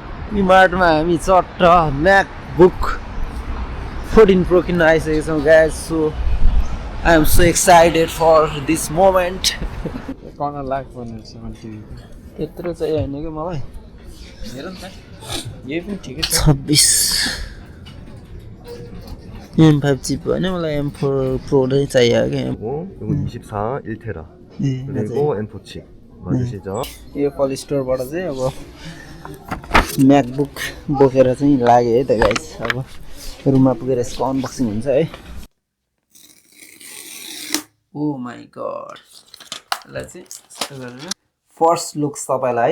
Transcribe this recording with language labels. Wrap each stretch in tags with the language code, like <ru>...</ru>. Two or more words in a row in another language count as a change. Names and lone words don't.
<ne>इमार्टमा हामी चट्ट MacBook 14 Pro किन्न आइसकेका छौँ guys.</ne> <en>So I am so excited for this moment.</en> <ne>कर्नर लाग पर्ने रहेछ मैले टिभी त्यत्रो चाहिँ होइन कि मलाई हेर नि त यही पनि ठिकै छ 26 M5 चिप होइन मलाई M4 Pro नै चाहियो कि</ne> <ko>이거 24 1테라 그리고 M4 칩 맞으시죠?</ko> <ne>यो एप्पल स्टोरबाट चाहिँ अब MacBook बोकेर चाहिँ लाग्यो है त गाइस. अब रुममा पुगेर यसको अनबक्सिङ हुन्छ है.</ne> <en>Oh my god.</en> <ne>यसलाई चाहिँ यस्तो गरेर</ne> <en>first looks</en> <ne>तपाईँलाई है.</ne>